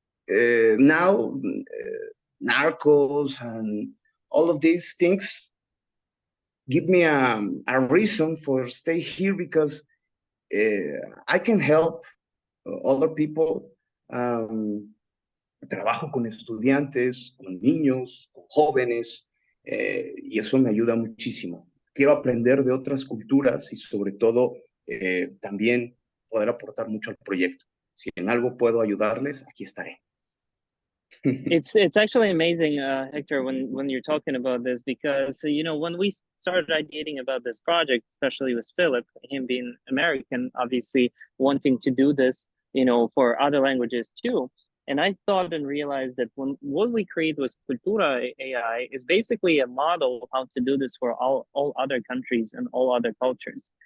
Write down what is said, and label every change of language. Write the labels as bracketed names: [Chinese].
[English] now narcos and all of these things give me a reason for stay here because I can help other people. [Spanish] Trabajo con estudiantes, con niños, con jóvenes, y eso me ayuda muchísimo. Quiero aprender de otras culturas y sobre todo también poder aportar mucho al proyecto. Si en algo puedo ayudarles, aquí estaré. [English] It's actually amazing, Hector, when you're talking about this, because you know, when we started ideating about this project, especially with Philip, him being American, obviously wanting to do this, you know, for other languages too, And I thought and realized that what we create with Cultura AI is basically a model of how to do this for all other countries and all other cultures.